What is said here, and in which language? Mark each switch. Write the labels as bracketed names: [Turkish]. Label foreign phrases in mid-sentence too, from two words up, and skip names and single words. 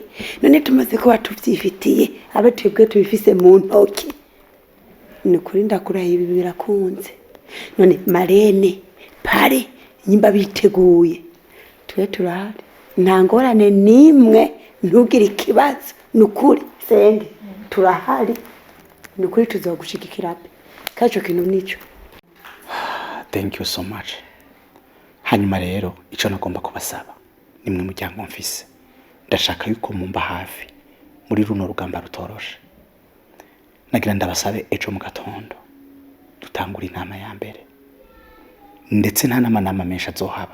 [Rundi] None tumaze kuba tuvyifitiye abe twebwe tubifise mu ntoki ni kuri ndakurahiye ibi birakunze. None marene pare nyimba biteguye twe turahari nta ngorane nimwe ntugire ikibazo nukuri Senge turahari nukuri tuzogushigikira kaco kintu nico. [English] Thank you so much. [Rundi] Hanyuma rero ico nagomba kubasaba nimwe muryango mfise ndashaka yuko mumba hafi muri runo rugamba rutoroshe. Nagira ndabasabe ejo mu gatondo dutangura inama ya mbere ndetse nta nama menshi azohaba.